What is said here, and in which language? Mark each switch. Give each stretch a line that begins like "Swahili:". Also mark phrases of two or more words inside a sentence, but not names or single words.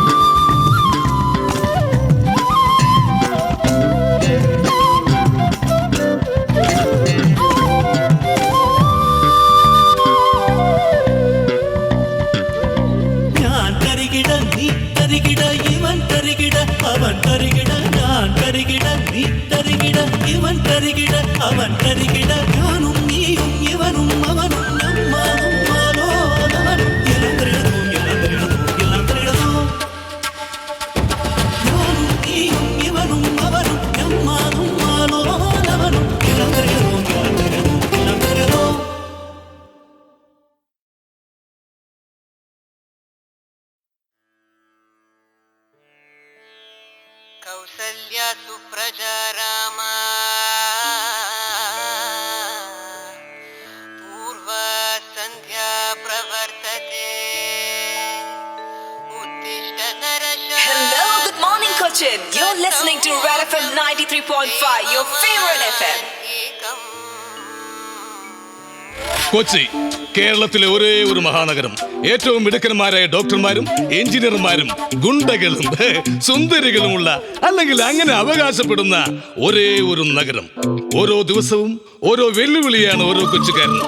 Malayalam: ഞാൻ തരികിട നീ തരികിട ഇവൻ തരികിട അവൻ തരികിട ഞാൻ തരികിട നീ തരികിട ഇവൻ തരികിട അവൻ തരികിട ഞാനും നീയും ഇവനും അവനും നമ്മാനും മാലോലവനും എല്ലാം തരികിടതും എല്ലാം തരികിടതും എല്ലാം തരികിടതും ഞാനും നീയും ഇവനും അവനും നമ്മാനും മാലോലവനും എല്ലാം തരികിടതും എല്ലാം തരികിടതും എല്ലാം തരികിടതും.
Sanskrit: कौसल्या सुप्रजा रामा पूर्वा सन्ध्या प्रवर्तते उत्तिष्ठ नरशार्दूल.
English: Hello, good morning, Cochin. You're listening to Red FM 93.5, your favorite FM.
Malayalam: കൊച്ചി കേരളത്തിലെ ഒരേ ഒരു മഹാനഗരം. ഏറ്റവും മിടുക്കന്മാരായ ഡോക്ടർമാരും എഞ്ചിനീയർമാരും ഗുണ്ടകളും സുന്ദരികളുമുള്ള, അല്ലെങ്കിൽ അങ്ങനെ അവകാശപ്പെടുന്ന ഒരേ ഒരു നഗരം. ഓരോ ദിവസവും ഓരോ വെല്ലുവിളിയാണ് ഓരോ കൊച്ചുകാരനും.